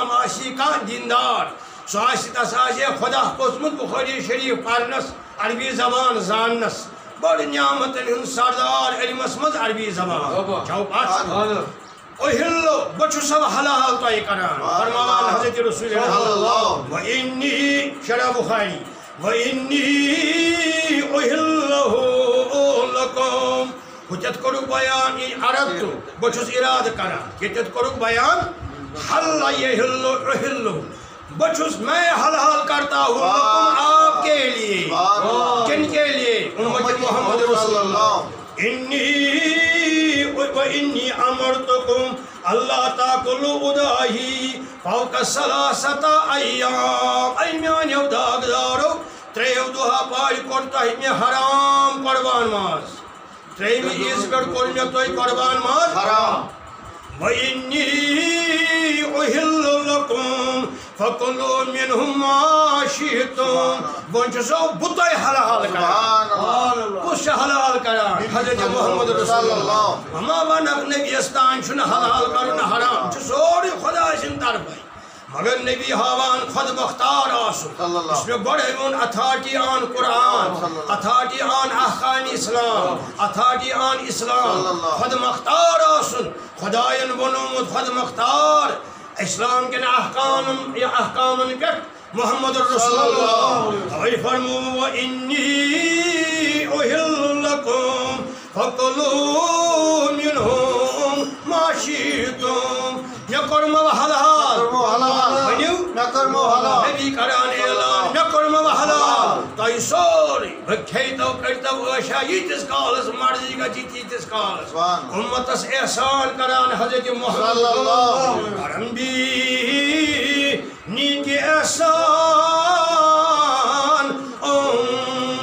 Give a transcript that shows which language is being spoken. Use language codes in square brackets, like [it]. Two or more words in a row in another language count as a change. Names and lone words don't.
[ks] آسی کانٛہہ دیندار سُہ آسہِ تس آسہِ خۄدا پوٚژمُت بُخٲری شریٖف پرنس عربی زبان زاننس بٔڑ نعمتن ہُنٛد سردار علمس منٛز عربی زبان چھو پتھ أُحِلُّ بہٕ چھُسو حلحال تۄہہِ کران فرماوان حضرت رسول وَإِنِّي شرح بخاری [ar] وَإِنِّي أُحِلُّهُ لَكُمْ [ks] ہُتٮ۪تھ کوٚرُکھ بیان یہِ عرب بہٕ چھُس اِرادٕ کران ییٚتٮ۪تھ کوٚرُکھ بیان [ar] حل یحِلُّ أُحِلُّ [ks] بہٕ چھُس [ur] میں حلحال کرتا ہوں [ks] لکم [ur] آپ کے لیے کن کے لیے [ks] امت محمد رسول اللہ [ar] وَإِنِّي أَمَرْتُكُمْ أَلَّا تَأْكُلُوا أُضَاحِي فَوْقَ ثَلَاثَةِ أَيَّامٍ [ks] اے میٛانیو داغدارو ترٛیٚیو دۄہا پالہِ کوٚر تۄہہِ مےٚ حرام قۄربان ماز ترٛیٚیمہِ عیٖذ پٮ۪ٹھ کوٚر مےٚ تۄہہِ قۄربان ماز حرام [ar] وَإِنِّي أُحِلُّ لَكُمْ فَكُلُوا مِنْهُ مَا شِئْتُمْ [ks] وۄنۍ چھُسو بہٕ تۄہہِ حلحال کران کُس چھُ حلحال کران حضرت محمد رسول اللہ وما وَنَکھ نبیَس تانۍ چھُنہٕ حلحال کرُن حرام چھُ سورُے خۄداے سٕنٛدِ طرفے مگر نبی ہاوان خۄد مختار آسُن یُس مےٚ گۄڈَے ووٚن اتھارٹی آن قرآن اتھارٹی آن احکامِ اسلام اتھارٹی آن اسلام خۄد مختار آسُن خۄدایَن بنومُت خۄد مختار اسلام کٮ۪ن احکامن پٮ۪ٹھ محمد رسول اللہ توے فرمو [ar] وَإِنِّي أُحِلُّ لَكُمْ فَكُلُوا مِنْهُ مَا شِئْتُمْ [ks] مےٚ کوٚرمو حلحال ؤنِو نبی کران اعلان مےٚ کوٚرمو حلحال تۄہہِ سورُے بہٕ کھیٚیتو کٔرۍتو عٲشا ییٖتِس کالس مرضی گژھِ تیٖتِس کالس اُمتس احسان کران حضرت محمد کرم بھی نیک احسان